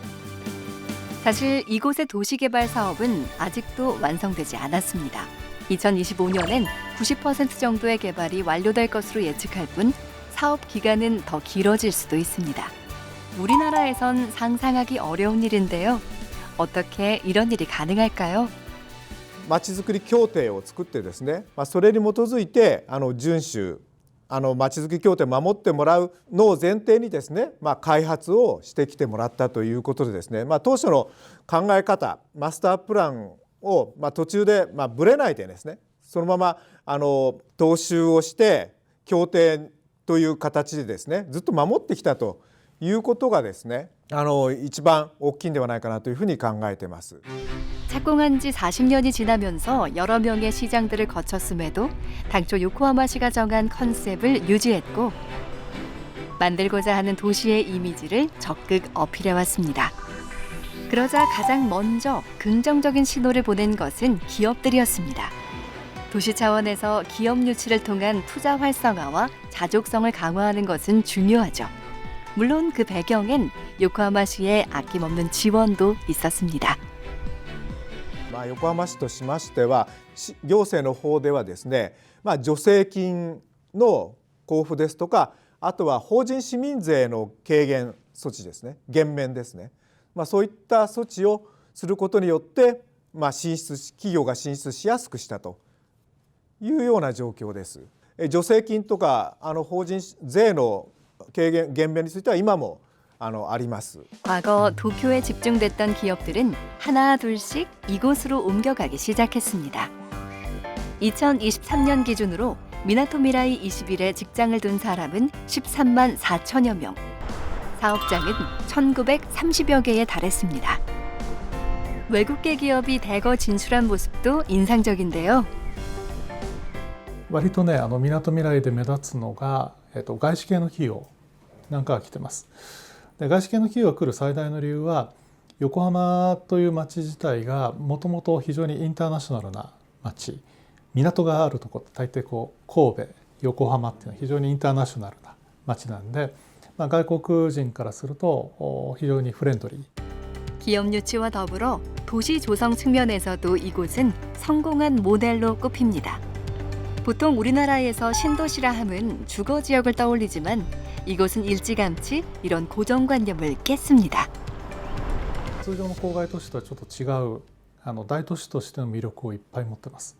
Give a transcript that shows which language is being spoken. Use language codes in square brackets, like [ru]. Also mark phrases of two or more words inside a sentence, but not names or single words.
[ko] 사실 이곳의 도시개발 사업은 아직도 완성되지 않았습니다. 2025년엔 90% 정도의 개발이 완료될 것으로 예측할 뿐 사업 기간은 더 길어질 수도 있습니다. 우리나라에선 상상하기 어려운 일인데요. 어떻게 이런 일이 가능할까요? [ja] まちづくり協定を作ってですね、それに基づいて遵守まちづくり協定を守ってもらうのを前提にですね、開発をしてきてもらったということでですね、当初の考え方マスタープランを途中でぶれないでですね、そのまま踏襲をして協定という形でですねずっと守ってきたということがですね一番大きいんではないかなというふうに考えています。 [ko] 착공한 지 40년이 지나면서 여러 명의 시장들을 거쳤음에도 당초 요코하마시가 정한 컨셉을 유지했고 만들고자 하는 도시의 이미지를 적극 어필해왔습니다. 그러자 가장 먼저 긍정적인 신호를 보낸 것은 기업들이었습니다. 도시 차원에서 기업 유치를 통한 투자 활성화와 자족성을 강화하는 것은 중요하죠. 물론 그 배경엔 요코하마시의 아낌없는 지원도 있었습니다. [ja] 横浜市としましては行政の方ではですね、助成金の交付ですとか、あとは法人市民税の軽減措置ですね、減免ですね、そういった措置をすることによって企業が進出しやすくしたというような状況です。助成金とか法人税の軽減減免については今もあります。 [ko] 과거 도쿄에 집중됐던 기업들은 하나 둘씩 이곳으로 옮겨가기 시작했습니다. 2023년 기준으로 미나토미라이 21에 직장을 둔 사람은 13만 4천여 명, 사업장은 1930여 개에 달했습니다. 외국계 기업이 대거 진출한 모습도 인상적인데요. [ja] 割とね、みなとみらいで目立つのが、外資系の企業なんかが来てます。で、外資系の企業が来る最大の理由は、横浜という町自体がもともと非常にインターナショナルな町、港があるところ、大抵神戸、横浜っていうのは非常にインターナショナルな町なんで、外国人からすると非常にフレンドリー。 [ko] 기업 유치와 더불어 도시 조성 측면에서도 이곳은 성공한 모델로 꼽힙니다. 보통 우리나라에서 신도시라 함은 주거 지역을 떠올리지만 이곳은 일찌감치 이런 고정관념을 깼습니다. [ja] 通常の郊外都市とはちょっと違う大都市としての魅力をいっぱい持ってます。